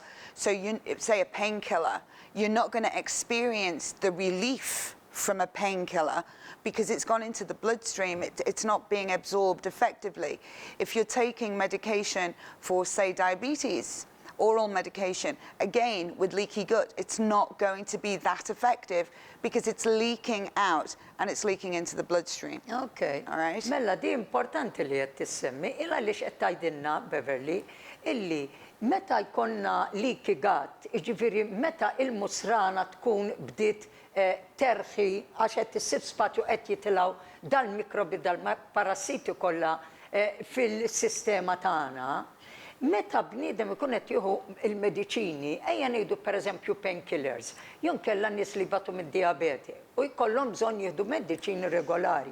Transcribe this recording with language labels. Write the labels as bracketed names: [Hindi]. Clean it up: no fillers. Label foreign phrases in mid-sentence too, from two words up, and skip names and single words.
[English] So you say a painkiller, you're not going to experience the relief from a painkiller because it's gone into the bloodstream, it's not being absorbed effectively. If you're taking medication for, say, diabetes, oral medication, again, with leaky gut, it's not going to be that effective because it's leaking out and it's leaking into the bloodstream. Okay. All right? [Maltese] Mela, di importanti li qed tissemmi, illa li qed tgħidilna Beverly, illi meta jkollna [English] leaky gut, [Maltese] jiġifieri meta il-musrana tkun bdiet terħi għax qed issib spazju qed jitilgħu dal-mikrobi dal-parassiti kollha fil-sistema tagħna, meta bniedem ikun qed jieħu il-mediċini, ejja ngħidu pereżempju painkillers, jew kellha nies li batu mid-diabete u jkollhom bżonn jieħdu mediċini regolari.